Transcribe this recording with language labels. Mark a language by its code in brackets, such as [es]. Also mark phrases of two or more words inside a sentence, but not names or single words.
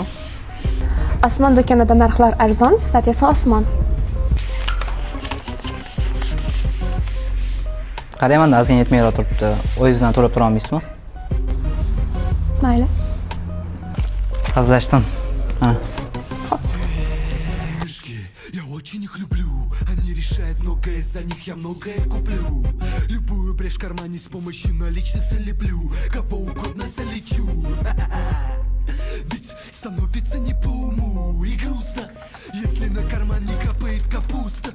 [uz] Osmon do'konida narxlar arzon, sifat esa osmon. Qarayman, azga yetmayroq turibdi. O'zingizdan to'lab tura olmaysizmi? Mayli. Hazillashdim. Mana. [ru] Я очень их люблю, они решают многое, за них я многое куплю. Любую брешь в кармане с помощью наличных залеплю, кого угодно залечу. Ведь становится не по уму и грустно, если на карман не капает капуста.